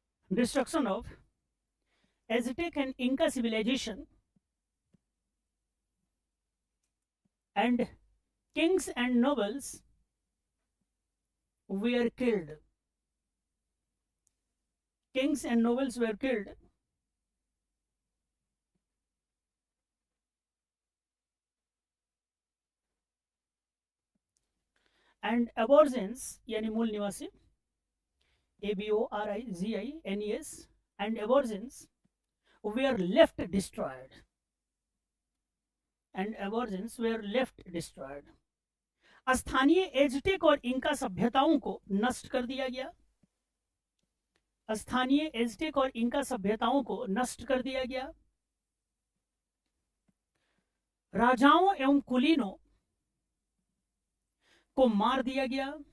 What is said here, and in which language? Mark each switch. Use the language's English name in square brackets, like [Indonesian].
[English] destruction of Aztec and Inca civilization, and kings and nobles were killed. Kings and nobles were killed. And aborigines [Hindi] यानी मूल निवासी, [English] ABORIGINES, and aborigines were left destroyed. And aborigines were left destroyed. [Hindi] स्थानीय Aztec और Inca सभ्यताओं को नष्ट कर दिया गया। स्थानीय एजटेक और इंका सभ्यताओं को नष्ट कर दिया गया। राजाओं एवं कुलीनों को मार दिया गया।